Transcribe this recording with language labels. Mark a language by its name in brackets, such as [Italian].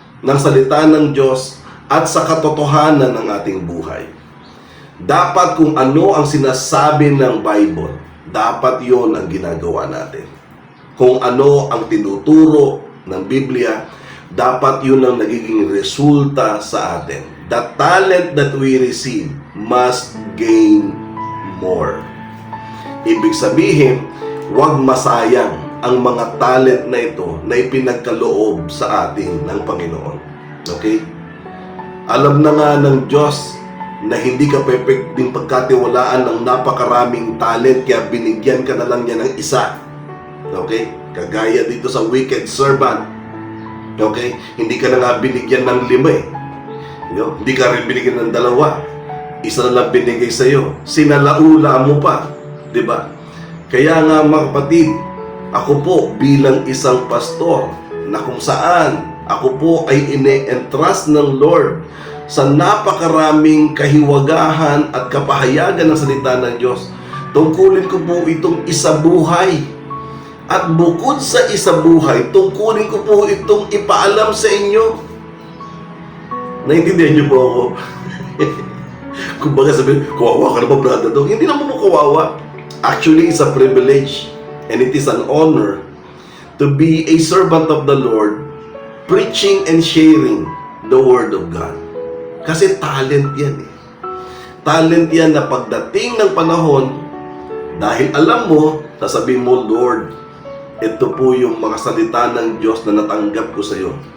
[Filipino] ng salita ng Diyos at sa katotohanan ng ating buhay. Dapat kung ano ang sinasabi ng Bible, dapat yon ang ginagawa natin. Kung ano ang tinuturo ng Biblia, dapat yun ang nagiging resulta sa atin. [English] The talent that we receive must gain more. [Filipino] Ibig sabihin, huwag masayang ang mga talent na ito na ipinagkaloob sa atin ng Panginoon. Okay? Alam na nga ng Diyos na hindi ka pwedeng pagkatiwalaan ng napakaraming talent, kaya binigyan ka na lang niya ng isa. Okay? Kagaya dito sa wicked servant. Okay? Hindi ka na nga binigyan ng 5 eh. Hindi ka rin binigyan ng 2. Isa na lang binigay sa iyo. Sinalaula mo pa. Diba? Kaya nga mga kapatid, ako po bilang isang pastor na kung saan ako po ay ine-entrust ng Lord sa napakaraming kahiwagahan at kapahayagan ng salita ng Diyos. Tungkulin ko po itong isabuhay. At bukod sa isabuhay, tungkulin ko po itong ipaalam sa inyo. Naintindihan niyo po ako? Kung baga sabihin, kawawa ka na ba, brother dog? Hindi naman po kawawa. [English] Actually, it's a privilege and it is an honor to be a servant of the Lord, preaching and sharing the Word of God. [Filipino] Kasi talent yan eh. Talent yan na pagdating ng panahon, dahil alam mo, sasabihin mo, Lord, ito po yung mga salita ng Diyos na natanggap ko sa iyo.